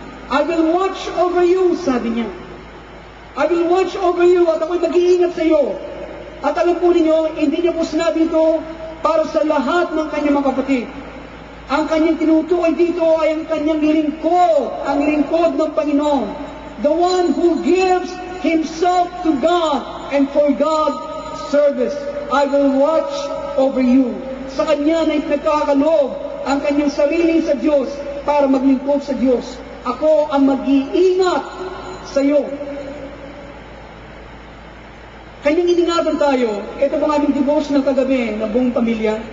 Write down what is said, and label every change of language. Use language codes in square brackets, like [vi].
[en] I will watch over you, [tl] sabi niya. [en] I will watch over you [tl] at ako'y mag-iingat sa iyo. At alam po ninyo, hindi niya po sinabi ito para sa lahat ng kanyang mga kapatid. Ang kanyang tinutukoy dito ay ang kanyang ang lingkod ng Panginoon. [en] The one who gives himself to God and for God's service. I will watch over you. [tl] Sa kanya na nagkakaloob ang kanyang sarili sa Diyos para maglingkod sa Diyos. Ako ang mag-iingat sa iyo. Kanyang iningatan tayo. Ito po aming devotional kagabi na buong pamilya.